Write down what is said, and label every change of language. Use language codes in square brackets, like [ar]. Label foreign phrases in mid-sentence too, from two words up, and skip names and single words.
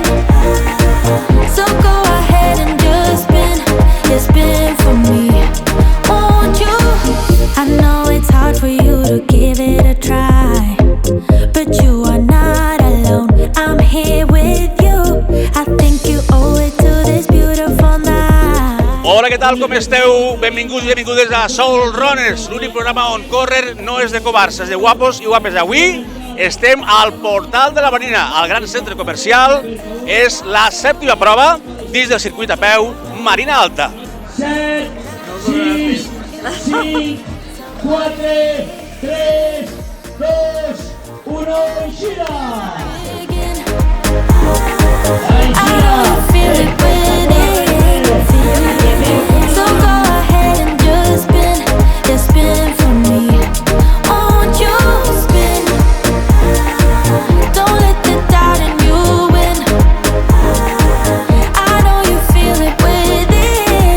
[en] So go ahead and just spin for me. Won't you? I know it's hard for you to give it a try, but you are not alone. I'm here with you. I think you owe it to this beautiful night. [ca] Hola, què tal, com esteu? Benvinguts i benvingudes a Soul Runners, l'únic programa on córrer no és de covards, és de guapos i guapes. Avui estem al portal de la Marina, al gran centre comercial. És la 7ª prova dins del circuit a peu Marina Alta. 7, 6, 5, 4, 3, 2, 1, i gira! [en] I know you feel it within. So go ahead and just spin for me. Won't you spin? Don't let the doubt in you win. I know you feel it within.